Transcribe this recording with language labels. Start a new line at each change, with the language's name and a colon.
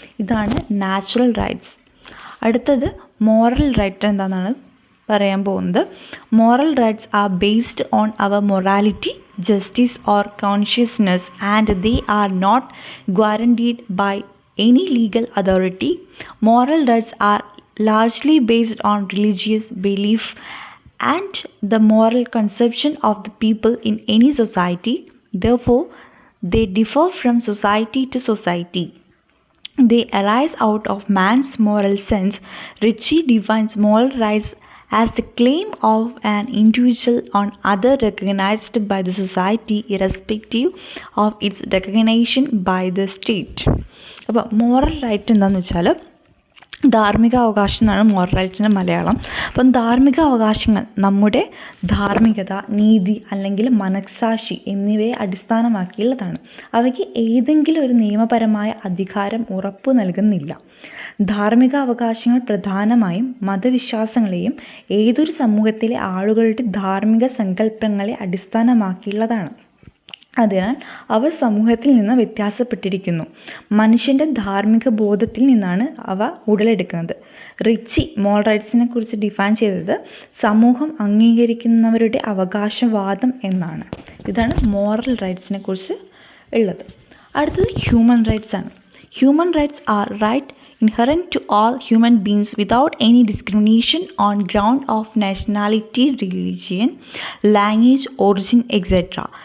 Malayalam: ഇതാണ് natural rights. അടുത്തത് moral right എന്താണെന്നാണ് പറയാൻ പോകുന്നത്.
English: Moral rights are based on our morality, justice or consciousness and they are not guaranteed by any legal authority. Moral rights are largely based on religious belief and the moral conception of the people in any society. Therefore, they differ from society to society. They arise out of man's moral sense. Ritchie defines moral rights as the claim of an individual on other recognized by the society irrespective of its recognition by the state.
Malayalam: അപ്പോൾ moral right എന്താണെന്ന് വെച്ചാൽ ധാർമ്മിക അവകാശം എന്നാണ് moral റൈറ്റ്സിൻ്റെ Malayalam. അപ്പം ധാർമ്മിക അവകാശങ്ങൾ നമ്മുടെ ധാർമ്മികത, നീതി അല്ലെങ്കിൽ മനസ്സാക്ഷി എന്നിവയെ അടിസ്ഥാനമാക്കിയുള്ളതാണ്. അവയ്ക്ക് ഏതെങ്കിലും ഒരു നിയമപരമായ അധികാരം ഉറപ്പു നൽകുന്നില്ല. ധാർമ്മിക അവകാശങ്ങൾ പ്രധാനമായും മതവിശ്വാസങ്ങളെയും ഏതൊരു സമൂഹത്തിലെ ആളുകളുടെ ധാർമ്മിക സങ്കല്പങ്ങളെ അടിസ്ഥാനമാക്കിയുള്ളതാണ്. അതിനാൽ അവ സമൂഹത്തിൽ നിന്ന് വ്യത്യാസപ്പെട്ടിരിക്കുന്നു. മനുഷ്യൻ്റെ ധാർമ്മിക ബോധത്തിൽ നിന്നാണ് അവ ഉടലെടുക്കുന്നത്. റിച്ചി മോറൽ റൈറ്റ്സിനെ കുറിച്ച് ഡിഫൈൻ ചെയ്തത് സമൂഹം അംഗീകരിക്കുന്നവരുടെ അവകാശവാദം എന്നാണ്. ഇതാണ് മോറൽ റൈറ്റ്സിനെ കുറിച്ച് ഉള്ളത്. അടുത്തത് ഹ്യൂമൻ റൈറ്റ്സ് ആണ്.
English: Human rights are right inherent to all human beings without any discrimination on ground of nationality, religion, language, origin, etc.